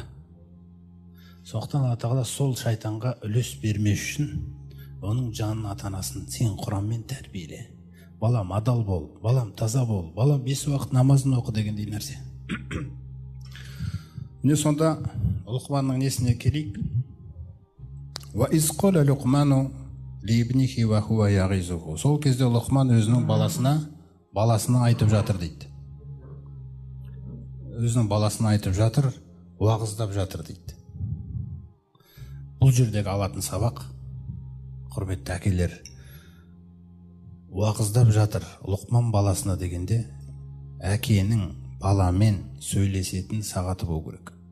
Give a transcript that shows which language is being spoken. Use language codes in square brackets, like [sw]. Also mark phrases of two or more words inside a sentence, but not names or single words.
[kk] Сондықтан Алла тағала сол шайтанға үлес бермес үшін оның жанын, ата-анасын сен Құранмен тәрбиеле. Балам адал бол, балам таза бол, балам 5 уақыт намазын оқы дегендей нәрсе. Міне сонда Лұқманның несіне келейік. [ar] وَإِذْ قَالَ لُقْمَانُ لِابْنِهِ وَهُوَ يَعِظُهُ. [kk] Сол кезде Лұқман өзінің баласына айтып жатыр дейді. Өзінің баласына айтып жатыр, уағыздап жатыр дейді. Бұл жердегі алатын сабақ, құрметті әкелер, уағыздап жатыр Лұқман баласына дегенде, әкенің баламен сөйлесетін сағаты болу керек.